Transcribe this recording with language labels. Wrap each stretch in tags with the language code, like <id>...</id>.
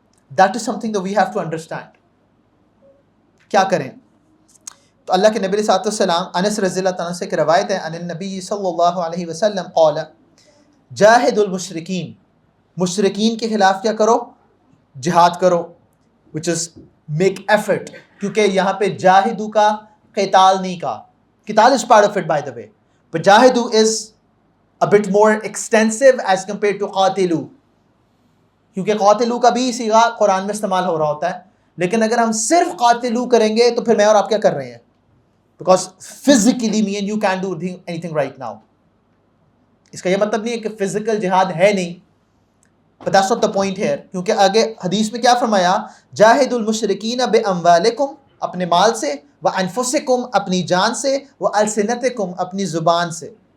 <en>That is something that we have to understand.</en> <ur>کیا کریں؟ تو اللہ کے نبی علیہ الصلوۃ والسلام, انس رضی اللہ تعالیٰ سے ایک روایت ہے,</ur> <ar>ان النبی صلی اللہ علیہ وسلم قال جاہد المشرکین,</ar> <ur>مشرکین کے خلاف کیا کرو, جہاد کرو,</ur> <en>which is make effort,</en> <ur>کیونکہ یہاں پہ جاہدو کا قتال نہیں کہا.</ur> <en>قتال is part of it by the way, but جاہدو is a bit more extensive as compared to قاتلو,</en> <ur>کیونکہ قاتلو کا بھی صیغہ قرآن میں استعمال ہو رہا ہوتا ہے. لیکن اگر ہم صرف قاتلو کریں گے تو پھر میں اور آپ کیا کر رہے ہیں,</ur> <en>because physically me and you can't do anything right now.</en> <ur>اس کا یہ مطلب نہیں ہے کہ فزیکل جہاد ہے نہیں,</ur> <en>but that's not the point here.</en> <ur>کیونکہ آگے حدیث میں کیا فرمایا,</ur> <ar>جاہد المشرکین باموالکم,</ar> <ur>اپنے مال سے,</ur> <ar>وانفسکم,</ar> <ur>اپنی جان سے,</ur> <ar>والسنتکم,</ar> <ur>اپنی زبان سے.</ur>